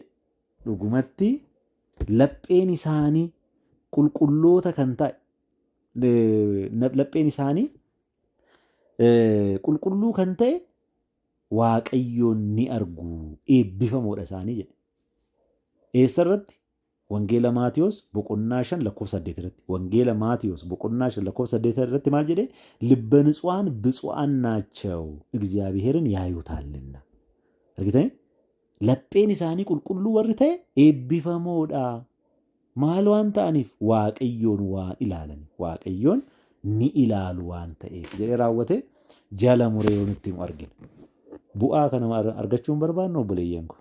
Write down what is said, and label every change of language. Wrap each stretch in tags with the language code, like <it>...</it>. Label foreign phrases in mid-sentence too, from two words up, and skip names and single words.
<om>Dhugumatti lapheen isaanii qulqulloota kan ta'e lapheen isaanii qulqulluu kan ta'e Waaqayyoon ni argu eebbifamoodha isaanii jedhe. Eessarratti? Wangeela Maatiyos boqonnaa 5 lakkoofsa 8 irratti. Wangeela Maatiyos boqonnaa 5 lakkoofsa 8 irratti maal jedhee?</om> <am>ልበ ንጹሐን ብፁዓን ናቸው እግዚአብሔርን ያዩታልና። argitanii?</am> <om>Lapheen isaanii qulqulluu warri ta'e eebbifamoodha. Maal waan ta'aniif? Waaqayyoon waan ilaalan. Waaqayyoon ni ilaalu waan ta'eef jedhee raawwatee jala muree yoo nutti himu argina. Bu'aa kana argachuun barbaannu obboleeyyan ko.</om>